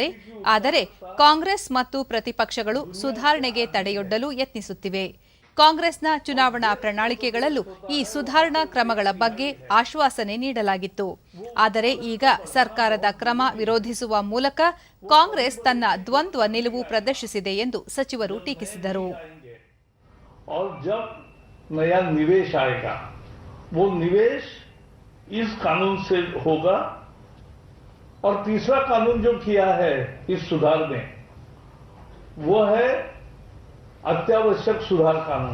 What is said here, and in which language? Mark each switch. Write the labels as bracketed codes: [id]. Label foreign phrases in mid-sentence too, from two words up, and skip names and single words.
[kn] ಆದರೆ ಕಾಂಗ್ರೆಸ್ ಮತ್ತು ಪ್ರತಿಪಕ್ಷಗಳು ಸುಧಾರಣೆಗೆ ತಡೆಯೊಡ್ಡಲು ಯತ್ನಿಸುತ್ತಿವೆ. ಕಾಂಗ್ರೆಸ್ನ ಚುನಾವಣಾ ಪ್ರಣಾಳಿಕೆಗಳಲ್ಲೂ ಈ ಸುಧಾರಣಾ ಕ್ರಮಗಳ ಬಗ್ಗೆ ಆಶ್ವಾಸನೆ ನೀಡಲಾಗಿತ್ತು. ಆದರೆ ಈಗ ಸರ್ಕಾರದ ಕ್ರಮ ವಿರೋಧಿಸುವ ಮೂಲಕ ಕಾಂಗ್ರೆಸ್ ತನ್ನ ದ್ವಂದ್ವ ನಿಲುವು ಪ್ರದರ್ಶಿಸಿದೆ ಎಂದು ಸಚಿವರು ಟೀಕಿಸಿದರು. [hi] वो निवेश इस कानून से होगा। और तीसरा कानून जो किया है इस सुधार में वो है अत्यावश्यक सुधार कानून।